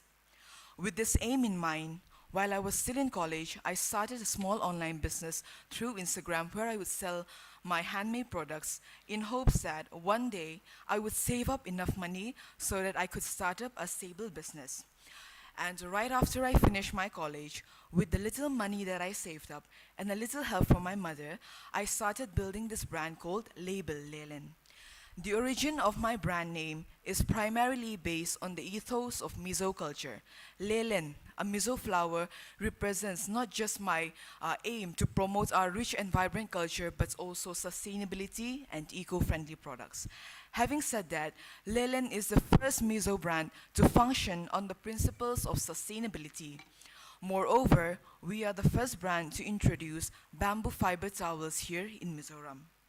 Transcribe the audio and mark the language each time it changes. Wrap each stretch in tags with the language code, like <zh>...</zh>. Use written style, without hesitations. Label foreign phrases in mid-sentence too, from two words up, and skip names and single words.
<en>With this aim in mind, while I was still in college, I started a small online business through Instagram where I would sell my handmade products in hopes that one day I would save up enough money so that I could start up a stable business. And right after I finished my college, with the little money that I saved up and a little help from my mother, I started building this brand called Label Lelen. The origin of my brand name is primarily based on the ethos of Mizo culture. Lelen, a Mizo flower, represents not just my aim to promote our rich and vibrant culture, but also sustainability and eco-friendly products. Having said that, Lelen is the first Mizo brand to function on the principles of sustainability. Moreover, we are the first brand to introduce bamboo fiber towels here in Mizoram.</en>